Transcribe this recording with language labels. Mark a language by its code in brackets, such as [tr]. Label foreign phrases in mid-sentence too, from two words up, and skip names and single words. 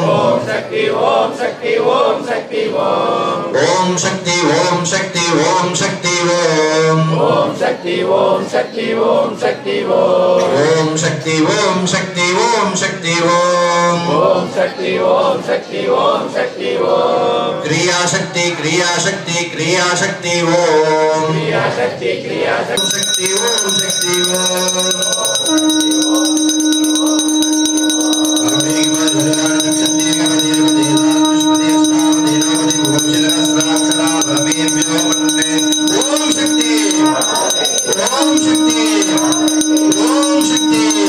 [ta] ஓம் சக்தி ஓம் சக்தி ஓம் சக்தி ஓம் ஓம் சக்தி ஓம் சக்தி ஓம் சக்தி ஓம் ஓம் சக்தி ஓம் சக்தி ஓம் சக்தி ஓம் ஓம் சக்தி ஓம் சக்தி ஓம் சக்தி ஓம் ஓம் சக்தி ஓம் சக்தி ஓம் சக்தி ஓம் [sa] क्रिया शक्ति क्रिया शक्ति क्रिया शक्ति ओम [ta] கிரியா சக்தி கிரியா சக்தி [sa] शक्ति ओम शक्ति ओम ओम शक्ति ओम शक्ति ओम शक्ति